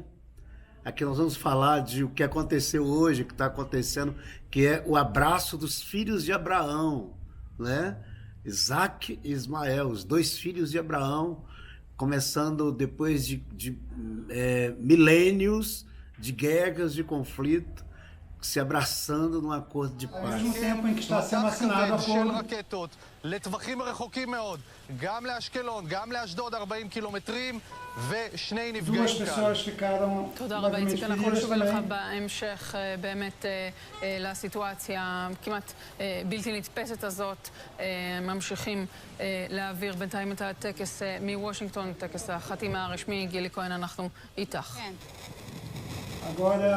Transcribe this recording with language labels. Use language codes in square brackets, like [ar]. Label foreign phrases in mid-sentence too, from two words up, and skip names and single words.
[pt] Aqui nós vamos falar de o que aconteceu hoje, o que está acontecendo, que é o abraço dos filhos de Abraão, né? Isaac e Ismael, os dois filhos de Abraão, começando depois de milênios de guerras, de conflito, se abraçando num acordo de paz. Ao mesmo tempo em que está sendo assinado o acordo, [he] לטווחים רחוקים מאוד, גם לאשקלון, גם לאשדוד 40 קילומטרים ושני נפגעים [pt] duas pessoas ficaram [he] תודה רבה, איציק, אנחנו [pt] feridas [he] נשוב אליך [pt] também. [he] בהמשך באמת לסיטואציה כמעט בלתי נתפסת הזאת. ממשיכים להעביר בינתיים את הטקס מוושינגטון, טקס החתימה הרשמי. גילי כהן, אנחנו איתך. כן. [pt] Agora,